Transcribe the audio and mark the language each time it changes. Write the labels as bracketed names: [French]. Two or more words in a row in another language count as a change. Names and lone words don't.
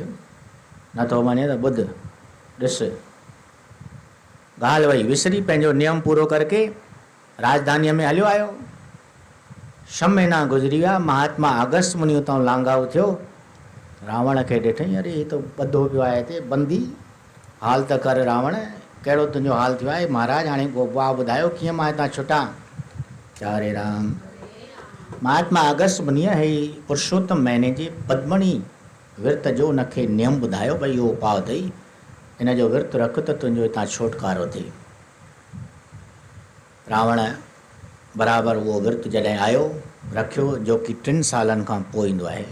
[Sindhi] नथो वञे त ॿुध ॾिस, ॻाल्हि वई विसरी पंहिंजो नियम पूरो करके राजधानीअ में हलियो आयो। 6 महीना गुज़री विया। महात्मा अगस्त मुनि उतां लांघाऊ थियो। रावण खे ॾिठई, अरे ही तो ॿधो पियो आहे हिते बंदी, हाल त कर रावण, कहिड़ो तुंहिंजो हाल थियो आहे? महाराज हाणे वाह ॿुधायो कीअं मां हितां छुटां। हरे राम। महात्मा अगस्त मुनिअ ही पुरुषोत्तम महीने जे पद्मणी विर्त जो उनखे नियम ॿुधायो भई इहो उपाउ अथई, इन जो विर्त रख त तुंहिंजो हितां छुटकारो थिए। रावण बराबरि उहो विर्त जॾहिं आयो रखियो, जो कि 3 सालनि खां पोइ ईंदो आहे।